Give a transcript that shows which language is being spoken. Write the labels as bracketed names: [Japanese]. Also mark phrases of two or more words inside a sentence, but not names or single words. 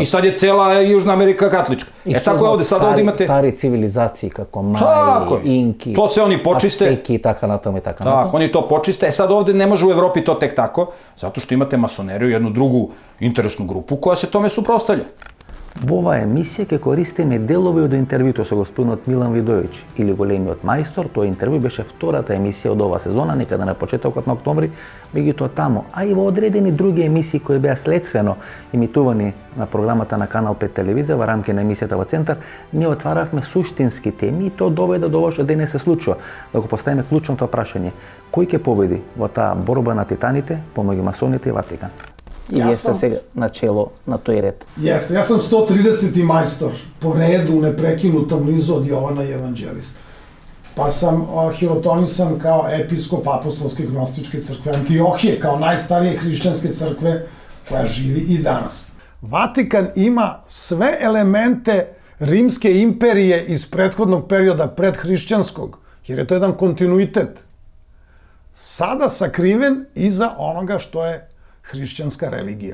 [Serbian] I sad je cela Južna Amerika katolička. Tako je ovde, sad ovde imate... Stari civilizaciji kako Maji, Inki, to se oni počiste. Azteki i tako na tome i tako na tome. Tako, oni to počiste. Sad ovde ne može u Evropi to tek tako, zato što imate masoneriju, jednu drugu interesnu grupu koja se tome suprostavlja. [Macedonian] Во оваа емисија ќе користиме делови од интервјуто со господинот Милан Видојич или големиот мајстор. Тоа интервју беше втората емисија од оваа сезона, некаде на почетокот на октомври, меѓутоа таму, а и во одредени други емисии кои беа следствено имитувани на програмата на Канал 5 телевизија во рамки на емисијата во Центар, ние отваравме суштински теми и тоа доведе до ова што денес се случува. Да го поставиме клучното прашање: кој ќе победи во таа борба на титаните помеѓу масоните и Ватикан? И вие сте сега начело на тој ред. [Serbian] Јесте, јас сам 130-ти мајстор по реду непрекинутом низу од Јована Еванđелиста. Па сам хиротонисан као епископ апостолske gnostičke crkve Антиохije, kao najstarije hrišćanske crkve koja živi i danas. Vatikan ima sve elemente Rimske imperije iz prethodnog perioda predhrišćanskog, jer je to jedan kontinuitet. Sada sakriven iza onoga što je hrišćanska religija.